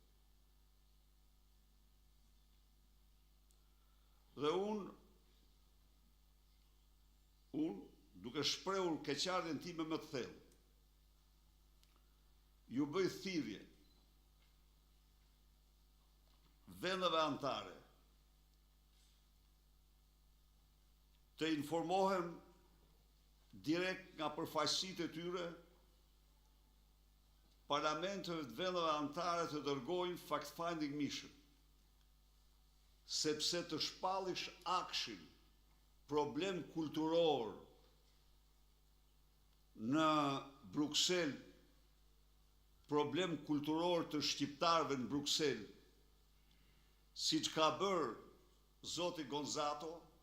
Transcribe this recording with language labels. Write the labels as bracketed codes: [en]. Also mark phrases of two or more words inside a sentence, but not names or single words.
[sq] Dhe unë, duke shprehur keqardhjen time më të thellë, ju bëj thirrje vendeve anëtare të informohen direkt nga përfaqësitë e tyre parlamenteve të vendeve anëtare të dërgojnë [en] fact-finding mission, [sq] sepse të shpallish akshin problem kulturor në Bruksel, problem kulturor të shqiptarëve në Bruksel, siç ka bërë zoti Gonzato,